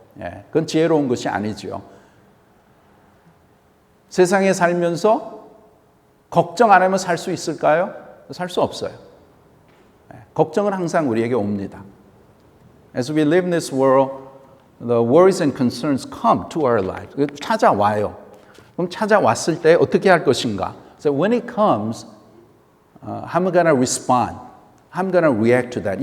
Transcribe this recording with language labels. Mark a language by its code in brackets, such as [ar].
[ko] 예, 그건 지혜로운 것이 아니죠. 세상에 살면서 걱정 안 하면 살 수 있을까요? 살 수 없어요. 걱정은 항상 우리에게 옵니다. [en] As we live in this world, the worries and concerns come to our lives. [ko] 찾아와요. 그럼 찾아왔을 때 어떻게 할 것인가? [en] So when it comes, I'm going to respond. I'm going to react to that.